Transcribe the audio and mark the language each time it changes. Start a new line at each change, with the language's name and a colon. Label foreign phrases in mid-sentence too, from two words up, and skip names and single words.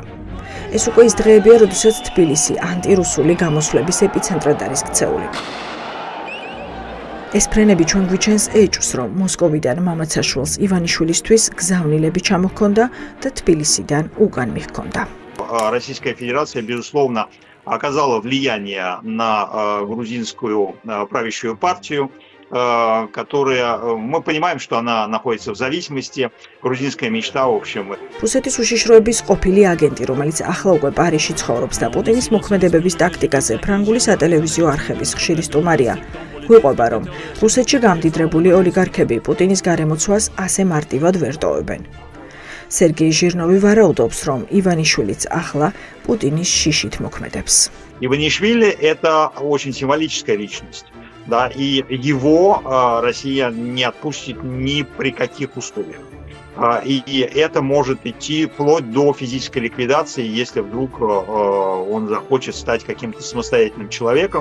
Georgian: ეს უკვე ის დღეებია, როდესაც თბილისი ანტირუსული გამოსვლების ეპიცენტრად არის ქცეული. ეს ფრენები ჩვენ გვიჩენს ეჭვს, რომ მოსკოვიდან მამაცაშვილს ივანიშვილისთვის გზავნილები ჩამოჰქონდა და თბილისიდან უკან მიჰქონდა.
Russian: Российская Федерация, безусловно, оказала влияние на грузинскую правящую партию, которая, мы понимаем, что она находится в зависимости, грузинская мечта, в общем.
Georgian: რუსეთის უშიშროების ყოფილი აგენტი, რომელიც ახლა უკვე პარიზში ცხოვრობს და პუტინის მოქმედებების ტაქტიკაზე ფრანგული სატელევიზიო არხების ხშირი სტუმარია, გვიყვება, რომ რუსეთში გამდიდრებული ოლიგარქები პუტინის გარემოცვას ასე მარტივად ვერ ტოვებენ. სერგეი ჟირნოვი ვარაუდობს, რომ ივანიშვილიც ახლა პუტინის შიშით მოქმედებს.
Russian: Иванишвили – это очень символическая личность. Да, и его Россия не отпустит ни при каких условиях. И это может идти вплоть до физической ликвидации, если вдруг он захочет стать каким-то самостоятельным человеком.